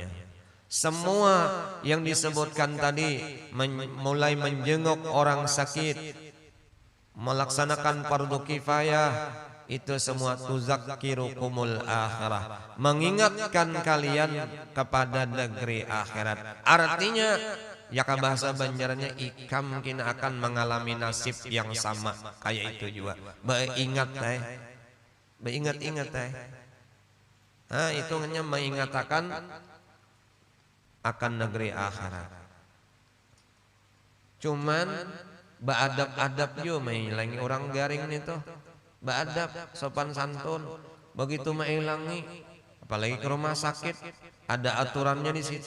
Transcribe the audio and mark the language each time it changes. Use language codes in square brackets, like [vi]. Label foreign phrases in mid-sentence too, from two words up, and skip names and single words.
[id] Semua yang disebutkan tadi, mulai menjenguk orang sakit, melaksanakan fardu kifayah, itu semua [ar] تذكركم الآخرة, [id] mengingatkan kalian kepada negeri akhirat. Artinya ya bahasa Banjarnya ikam mungkin akan mengalami nasib yang sama kayak itu juga. [bjn] Beingat teh. [id] Nah, itu hanya mengatakan akan negeri akhirat. [bjn] Cuman beadab-adab juga mailangi orang garing itu. Beadab, sopan santun. Begitu mailangi, apalagi ke rumah sakit, ada aturannya di situ.